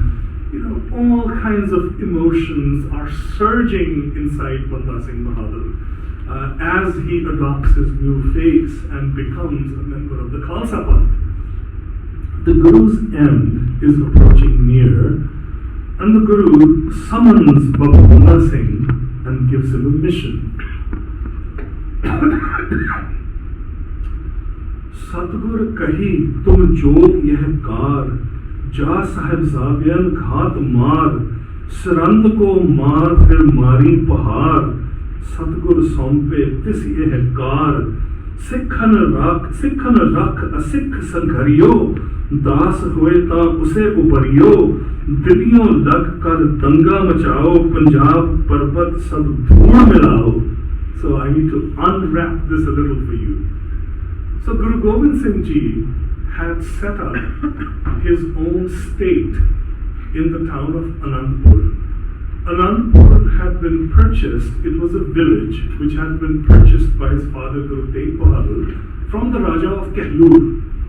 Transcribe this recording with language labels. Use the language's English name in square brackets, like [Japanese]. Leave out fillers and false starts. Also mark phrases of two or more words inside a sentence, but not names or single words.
[English] All kinds of emotions are surging inside Banda Singh Bahadur as he adopts his new face and becomes a member of the Khalsa Panth. The Guru's end is approaching near, and the Guru summons Baba Banda Singh and gives him a mission. [Braj] सतगुर कही तुम जोग यह कर, जा साहिबजादियन घात मार, सरंद को मार फिर मारी पहाड़, सतगुर सौंपे तिस यह कार, सिखन रख असिख संघरियो, दास हुए ता उसे उपरियो, दिलियों लग कर दंगा मचाओ, पंजाब पर्वत सब धूल मिलाओ. [English] So I need to unwrap this a little for you. So Guru Gobind Singh Ji had set up his own state in the town of Anandpur. Anandpur had been purchased, it was a village which had been purchased by his father Guru Tegh Bahadur from the Raja of Kehlur.